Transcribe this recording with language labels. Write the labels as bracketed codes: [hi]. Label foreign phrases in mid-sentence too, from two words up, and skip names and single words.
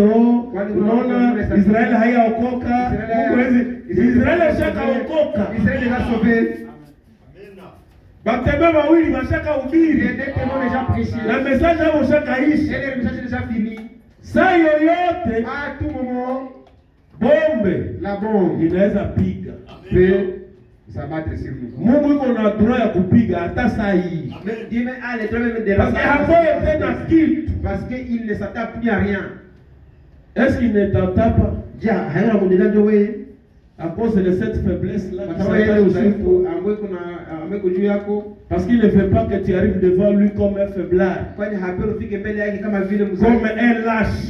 [ln] Israël a okoka. Israël est chaka okoka. Israël [fr] est sauvé. Le message est déjà fini. Ça yoyote. À tout moment. Bombe. La bombe. [sw] Inaweza piga. Mungu yuko na droit ya kupiga hata saa hii. [fr] Parce que [sw] hapo yote na kitu. [fr] Parce qu'il ne s'attend plus à rien. Est-ce qu'il ne t'entend pas? À cause de cette faiblesse-là, parce qu'il ne veut pas que tu arrives devant lui comme un faiblard, comme un lâche.